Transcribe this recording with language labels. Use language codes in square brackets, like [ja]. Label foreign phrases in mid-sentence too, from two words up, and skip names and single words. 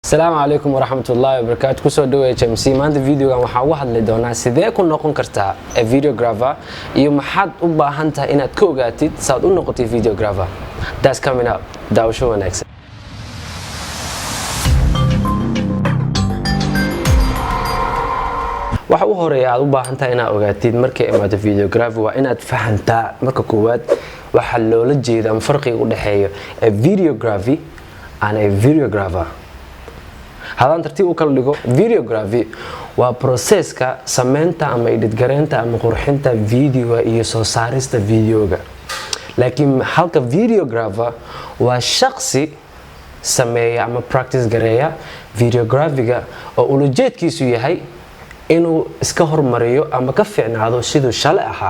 [ar] السلام عليكم ورحمة الله وبركاته. [so] Kusoo dhaweey HMC. Maanta videogan waxaa uga hadli doonaa sidee ku noqon kartaa videographer iyo maxaad u baahan tahay inaad ka ogaatid saad u noqotay videographer. [en] That's coming up. [so] Daawasho wanaagsan. waxa u horeeya aad u baahan tahay inaad ogaatid markay imaado videography waa inaad fahantaa marka koowaad waxa loola jeedaa ama farqiga u dhaxeeyo [en] videography and a videographer. [so] hadaan tartiib u kala dhigo, videography waa processka sameynta ama edit gareynta ama qurxinta videoga iyo soo saarista videoga. laakiin halka videographer waa shakhsi sameeya ama practice gareeya videographiga oo ulajeedkiisu yahay inuu iska hormariyo ama ka fiicnaado sidoo shalay ahaa.